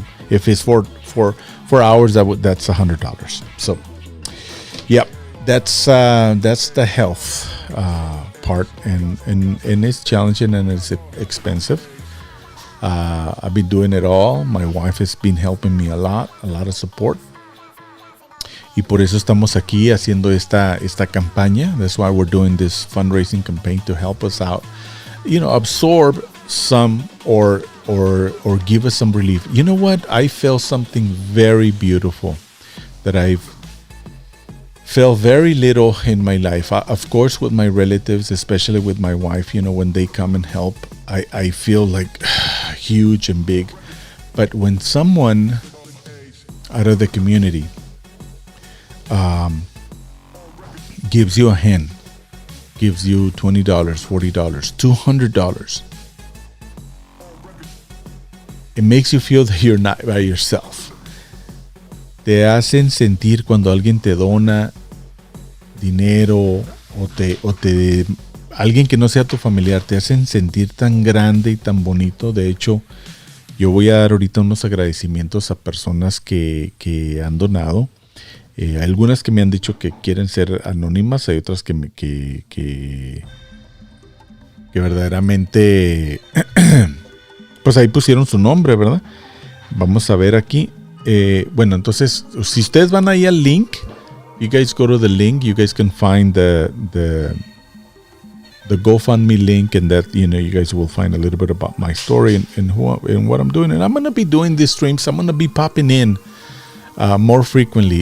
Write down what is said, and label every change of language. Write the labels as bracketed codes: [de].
[en] If it's for 4 hours, that's $100. So, yep. That's the health part, and it's challenging and it's expensive. I've been doing it all. My wife has been helping me a lot of support. [es] Y por eso estamos aquí haciendo esta campaña. [en] That's why we're doing this fundraising campaign, to help us out. Absorb some or give us some relief. You know what? I felt something very beautiful that I've felt very little in my life. Of course, with my relatives, especially with my wife, when they come and help, I feel like huge and big. But when someone out of the community gives you a hand, gives you $20, $40, $200, it makes you feel that you're not by yourself. [es] Te hacen sentir cuando alguien te dona dinero o te alguien que no sea tu familiar, te hacen sentir tan grande y tan bonito. De hecho, yo voy a dar ahorita unos agradecimientos a personas que han donado. Hay algunas que me han dicho que quieren ser anónimas, hay otras que verdaderamente pues ahí pusieron su nombre, ¿verdad? Vamos a ver aquí. Bueno, entonces, si ustedes van ahí al link, [en] you guys go to the link, you guys can find the GoFundMe link, and that, you guys will find a little bit about my story and what I'm doing. And I'm going to be doing these streams. I'm going to be popping in more frequently.